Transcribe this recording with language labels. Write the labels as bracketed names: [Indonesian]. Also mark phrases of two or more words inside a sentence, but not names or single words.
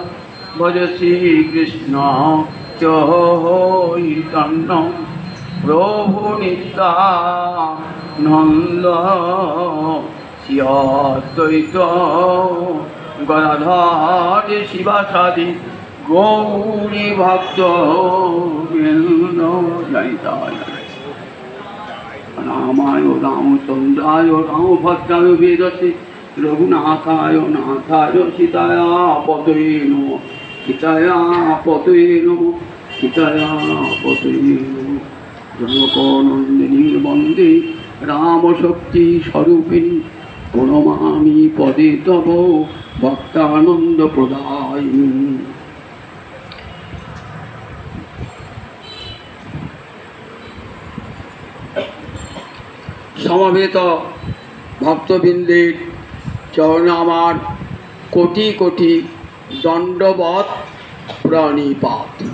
[Bangla] ভজ শ্রীকৃষ্ণ চৈতন্য প্রভু নিত্যানন্দ, শ্রী অদ্বৈত গদাধর শিবাসাদি গৌরী ভক্ত বৃন্দ। [Sanskrit] রামায় রামচন্দ্রায় রামভদ্রায় বেদসে রঘুনাথায় নাথায় সীতায় পতয়ে নমঃ। সীতায় পতয়ে নমঃ। সীতায় পতয়ে নমঃ। জনকনন্দিনী বন্দে রাম শক্তি স্বরূপিণী, প্রণমামি পদে তব ভক্তানন্দ প্রদায়িনী। [Bangla] সমবেত ভক্তবৃন্দের চরণে আমার কোটি কোটি দণ্ডবৎ প্রণিপাত।